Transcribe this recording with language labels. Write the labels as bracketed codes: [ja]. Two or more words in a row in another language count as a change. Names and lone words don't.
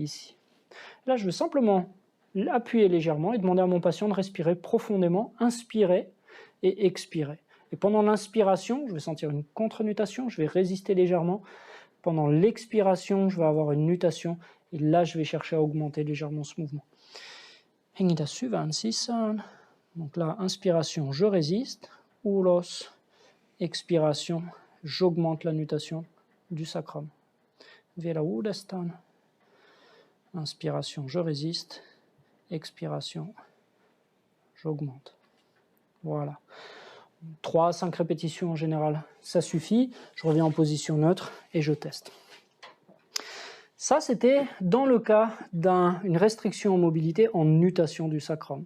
[fr] Là, je vais simplement appuyer légèrement et demander à mon patient de respirer profondément, inspirer et expirer. Et pendant l'inspiration, je vais sentir une contre-nutation, je vais résister légèrement. Pendant l'expiration, je vais avoir une nutation et là, je vais chercher à augmenter légèrement ce mouvement. [fi] Hengida syvään sisään. [fr] Donc là, inspiration, je résiste. Ulos, expiration, j'augmente la nutation du sacrum. [fi] Vielä uudestaan. [fr] Inspiration, je résiste. Expiration, j'augmente. Voilà. 3 à 5 répétitions en général, ça suffit. Je reviens en position neutre et je teste. Ça, c'était dans le cas d'une restriction en mobilité en nutation du sacrum.